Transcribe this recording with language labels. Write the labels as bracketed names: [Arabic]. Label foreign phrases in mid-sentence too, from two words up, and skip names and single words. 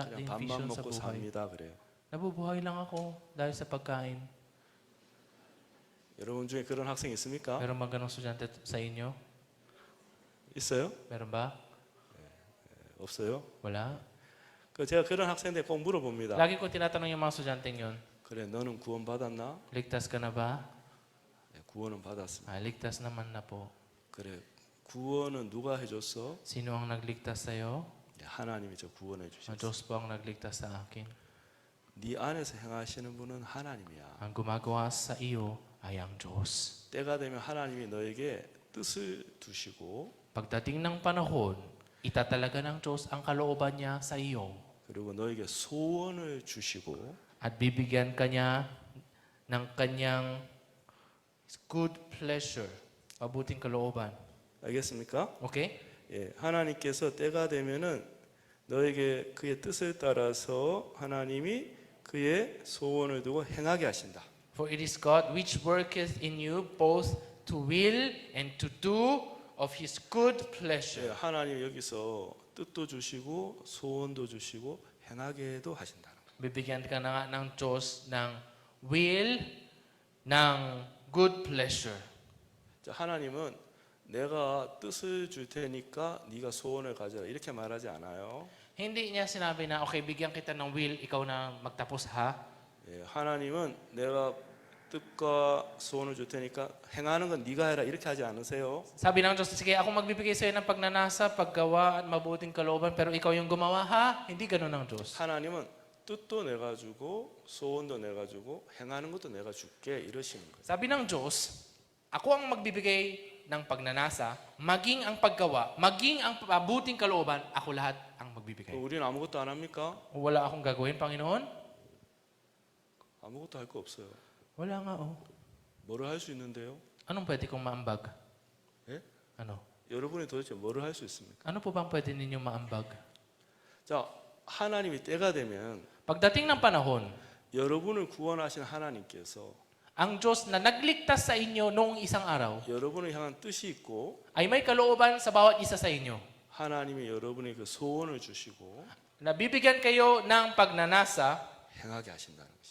[Korean] 그냥 [Filipino] din [Korean] 밥만 [Filipino] vision sa [Korean] 먹고 [Filipino] buhay. [Korean] 삽니다 그래요. [Filipino] Nabubuhay lang ako dahil sa pagkain. [Korean] 여러분 중에 그런 학생 있습니까? [Filipino] Meron bang ganong estudyante sa inyo? [Korean] 있어요? [Filipino] Meron ba? [Korean] 없어요? [Filipino] Wala? [Korean] 그 제가 그런 학생들 꼭 물어봅니다. [Filipino] Lagi ko tinatanong yung mga estudyanteng yun, [Korean] 그래 너는 구원 받았나? [Filipino] ligtas ka na ba? [Korean] 네, 구원은 받았습니다. [Filipino] Ligtas naman na po. [Korean] 그래 구원은 누가 해줬어? [Filipino] Sino ang nagligtas sa'yo? [Korean] 네, 하나님이 저 구원해 [Filipino] Ang [Korean] 주셨어. [Filipino] Diyos po ang nagligtas sa akin. [Korean] 네 안에서 행하시는 분은 하나님이야. [Filipino] Ang gumagawa sa iyo ay ang Diyos. [Korean] 때가 되면 하나님이 너에게 뜻을 두시고 [Filipino] Pagdating ng panahon, itatalaga ng Diyos ang kalooban niya sa iyo [Korean] 그리고 너에게 소원을 주시고 [Filipino] at bibigyan ka niya ng kanyang [English] good pleasure, [Filipino] mabuting kalooban. [Korean] 알겠습니까? [Filipino] Okay? [Korean] 예, 하나님께서 때가 되면은 너에게 그의 뜻을 따라서 하나님이 그의 소원을 두고 행하게 하신다. [English] For it is God which worketh in you both to will and to do of his good [Korean] 예, [English] pleasure. [Korean] 하나님 여기서 뜻도 주시고 소원도 주시고 행하게도 하신다는 거예요. [Filipino] Bibigyan ka na nga ng Diyos ng will, ng [English] good pleasure. [Korean] 자, 하나님은 내가 뜻을 줄 테니까 네가 소원을 가져라 이렇게 말하지 않아요. [Filipino] Hindi niya sinabi na, okay, bigyan kita ng will, ikaw na magtapos ha. [Korean] 예, 하나님은 내가 뜻과 소원을 줄 테니까 행하는 건 네가 해라 이렇게 하지 않으세요. [Filipino] Sabi ng Diyos, sige, ako magbibigay sa iyo ng pagnanasa, paggawa at mabuting kalooban, pero ikaw yung gumawa ha. Hindi ganun ang Diyos. [Korean] 하나님은 뜻도 내가 주고 소원도 내가 주고 행하는 것도 내가 줄게 이러시는 거예요. [Filipino] Sabi ng Diyos, ako ang magbibigay ng pagnanasa, maging ang paggawa, maging ang mabuting kalooban, ako lahat ang magbibigay. [Korean] 우리는 아무것도 안 합니까? [Filipino] Wala akong gagawin, Panginoon? [Korean] 아무것도 할 거 없어요. [Filipino] Wala nga, oh. [Korean] 뭐를 할 수 있는데요? [Filipino] Anong pwede kong maambag? [Korean] 예? [Filipino] Ano? [Korean] 여러분이 도대체 뭐를 할 수 있습니까? [Filipino] Ano po bang pwede ninyong maambag? [Korean] 자, 하나님이 때가 되면 [Filipino] Pagdating ng panahon, [Korean] 여러분을 구원하신 하나님께서 [Filipino] ang Diyos na nagligtas sa inyo noong isang araw [Korean] 여러분을 향한 뜻이 있고 [Filipino] ay may kalooban sa bawat isa sa inyo. [Korean] 하나님이 여러분의 그 소원을 주시고 [Filipino] Nabibigyan kayo ng pagnanasa [Korean] 행하게 하신다는 것입니다.